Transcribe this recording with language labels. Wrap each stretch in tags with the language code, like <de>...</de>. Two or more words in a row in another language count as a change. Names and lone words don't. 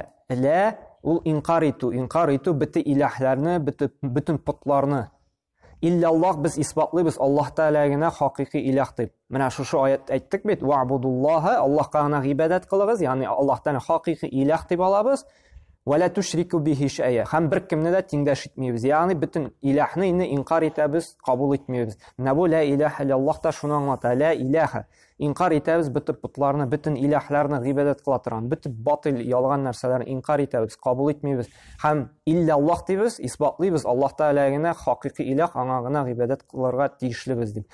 <tt>Ла ул инкар итү бөтен илаһларны, бөтен путларны. Илляллаһ без исбатлыйбыз Аллаһ Тәгалә генә хакыйкый илаһ дип. Менә шушы аят әйттек бит. Ваъбудуллаһа, Аллаһка гына гыйбадәт кылыгыз, ягъни Аллаһтан хакыйкый илаһ дип алабыз.</tt> <ar>ولا تشركوا به شيئا.</ar> <tt>Һәм бер кемне дә тиңдәш итмәйбез. Ягъни бөтен илаһны инде инкар итәбез, кабул итмәйбез. Менә бу</tt> <ar>لا إله إلا الله</ar> <tt>та шуны аңлата.</tt> <ar>لا إله.</ar> <tt>Инкар итәбез бөтен путларны, бөтен илаһларны гыйбадәт кыла торган, бөтен батыл ялган нәрсәләрне инкар итәбез, кабул итмәйбез. Һәм илляллаһ дибез, исбатлыйбыз Аллаһ Тәгалә генә хакыйкый илаһ, аңа гына гыйбадәт кылырга тиешлебез дип.</tt>